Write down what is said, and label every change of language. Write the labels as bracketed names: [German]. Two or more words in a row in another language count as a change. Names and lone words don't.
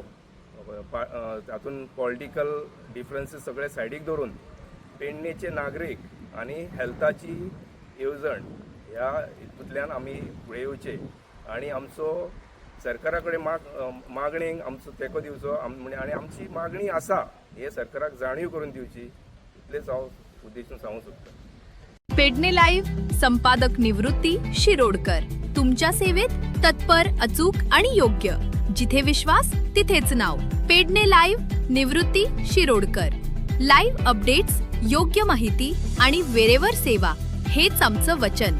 [Konkani] तातूंत [English] political differences [Konkani] सगळे सायडीक दवरून पेडणेचे नागरीक आनी हेल्थाची येवजण ह्या हितूंतल्यान आमी फुडें येवचे आनी आमचो सरकारा कडेन मागणेक आमचो तेंको दिवचो. आनी आमची मागणी आसा हे सरकाराक जाणीव करून दिवची, इतलेंच हांव उद्देशून सांगूंक सोदतां. [Marathi] पेडणे लाईव्ह संपादक निवृत्ती शिरोडकर, तुमच्या सेवेत तत्पर, अचूक आणि योग्य. जिथे विश्वास तिथेच नाव. पेडणे लाईव्ह निवृत्ती शिरोडकर. [English] live updates, [Marathi] योग्य माहिती आणि वेळेवर सेवा हेच आमचं वचन.